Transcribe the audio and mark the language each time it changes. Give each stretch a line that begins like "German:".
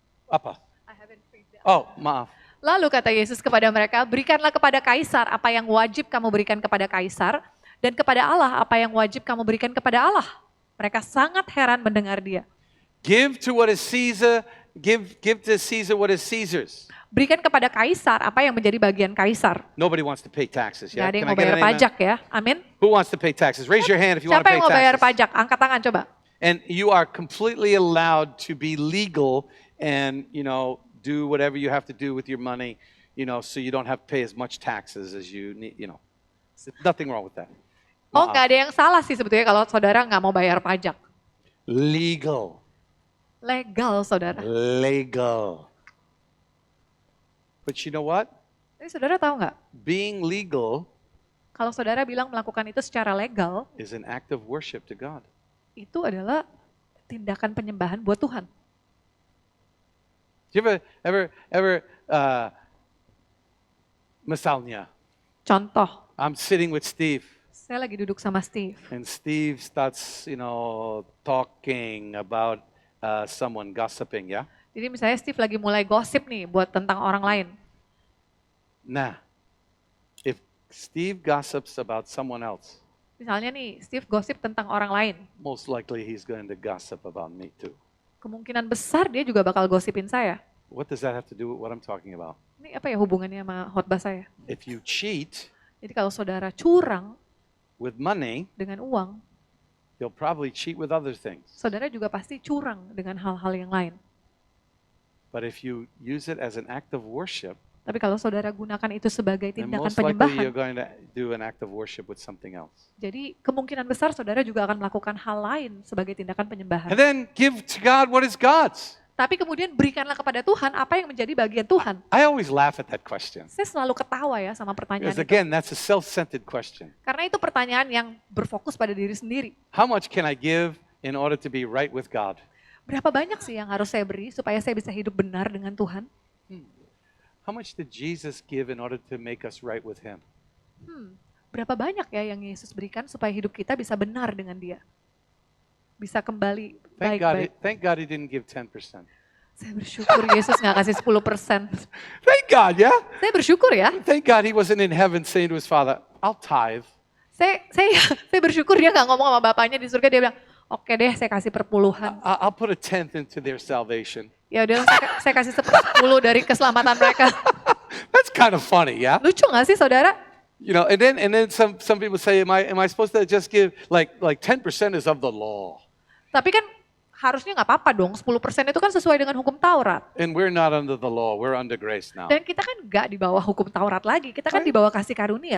Indonesian: Apa? Oh, maaf. Lalu kata Yesus kepada mereka, "Berikanlah kepada Kaisar apa yang wajib kamu berikan kepada Kaisar, dan kepada Allah apa yang wajib kamu berikan kepada Allah." Mereka sangat heran mendengar dia.
English: Give to what is Caesar. Give to Caesar what is Caesar's.
Indonesian: Berikan kepada Kaisar apa yang menjadi bagian Kaisar.
English: Nobody wants to pay taxes.
Indonesian: Gak
English: Yeah?
Indonesian: ada yang
English: Can I
Indonesian: mau
English: get
Indonesian: bayar
English: an amen?
Indonesian: pajak ya, amin.
English: Who wants to pay taxes? Raise your hand if you want to
Indonesian: Siapa
English: pay
Indonesian: yang mau bayar
English: taxes.
Indonesian: pajak? Angkat tangan coba.
English: And you are completely allowed to be legal and, do whatever you have to do with your money, so you don't have to pay as much taxes as you need, Nothing wrong with that.
Indonesian: Oh, nggak ada yang salah sih sebetulnya kalau saudara nggak mau bayar pajak.
English: Legal.
Indonesian: Legal, saudara.
English: Legal. But you know what?
Indonesian: Tapi saudara tahu nggak?
English: Being legal
Indonesian: Kalau saudara bilang melakukan itu secara legal,
English: is an act of worship to God.
Indonesian: itu adalah tindakan penyembahan buat Tuhan.
English: Do you ever,
Indonesian: misalnya, Contoh,
English: I'm sitting with Steve,
Indonesian: saya lagi duduk sama Steve.
English: and Steve starts, talking about someone, gossiping, yeah?
Indonesian: Jadi misalnya Steve lagi mulai gosip nih buat tentang orang lain.
English: Nah, if Steve gossips about someone else,
Indonesian: Misalnya nih, Steve gosip tentang orang lain.
English: most likely he's going to gossip about me too.
Indonesian: Kemungkinan besar dia juga bakal gosipin saya.
English: What does that have to do with what I'm talking about?
Indonesian: Ini apa ya hubungannya sama khotbah saya?
English: If you cheat
Indonesian: Jadi kalau saudara curang
English: with money,
Indonesian: dengan uang,
English: you'll probably cheat with other things.
Indonesian: saudara juga pasti curang dengan hal-hal yang lain.
English: But if you use it as an act of worship,
Indonesian: Tapi kalau saudara gunakan itu sebagai
English: then
Indonesian: tindakan
English: most likely you're going to do an act of worship with something else.
Indonesian: jadi kemungkinan besar saudara juga akan melakukan hal lain sebagai tindakan penyembahan.
English: And then give to God what is God's.
Indonesian: Tapi kemudian berikanlah kepada Tuhan apa yang menjadi bagian Tuhan.
English: I always laugh at that question.
Indonesian: Saya selalu ketawa ya sama pertanyaan
English: Because
Indonesian: itu.
English: again, that's a self-centered question.
Indonesian: Karena itu pertanyaan yang berfokus pada diri sendiri.
English: How much can I give in order to be right with God?
Indonesian: Berapa banyak sih yang harus saya beri supaya saya bisa hidup benar dengan Tuhan?
English: How much did Jesus give in order to make us right with Him?
Indonesian: Berapa banyak ya yang Yesus berikan supaya hidup kita bisa benar dengan Dia? Bisa kembali baik-baik.
English: Thank God He didn't give 10%.
Indonesian: Saya bersyukur Yesus nggak kasih 10%.
English: Thank God, yeah?
Indonesian: Saya bersyukur ya.
English: Thank God He wasn't in heaven saying to His Father, I'll tithe.
Indonesian: Saya bersyukur dia nggak ngomong sama bapaknya di surga, dia bilang, oke deh saya kasih perpuluhan.
English: I'll put a tenth into their salvation.
Indonesian: Ya udah saya kasih 10 dari keselamatan mereka.
English: That's kind of funny, yeah?
Indonesian: Lucu nggak sih saudara?
English: You know, and then some people say, am I supposed to just give like 10% is of the law?
Indonesian: Tapi kan harusnya nggak apa-apa dong, 10% itu kan sesuai dengan hukum Taurat.
English: And we're not under the law, we're under grace now.
Indonesian: Dan kita kan nggak di bawah hukum Taurat lagi, kita kan di bawah kasih karunia